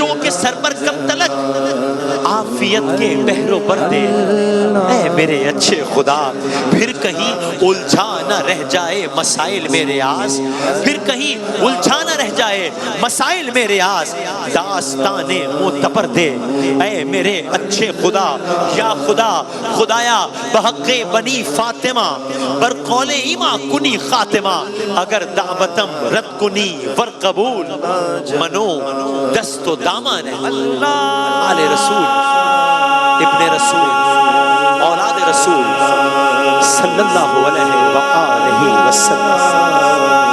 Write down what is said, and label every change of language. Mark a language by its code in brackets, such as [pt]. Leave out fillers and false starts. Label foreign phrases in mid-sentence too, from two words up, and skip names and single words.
[ur] کے سر پر کب تلک، عافیت کے بحروں پر دے اے میرے اچھے خدا، پھر کہیں الجھا نہ رہ جائے مسائل میرے آس، پھر کہیں الجھا نہ رہ جائے مسائل [fa] میرے آس، [ur] داستان معتبر دے اے میرے اچھے خدا، [fa] یا خدا خدایا بحق بنی فاطمہ بر قول ایما کنی خاتمہ، اگر دعوتم رد کنی ور قبول منو دست و دامان آل رسول [ar] ابن رسول اولاد رسول صلی اللہ علیہ وآلہ وسلم۔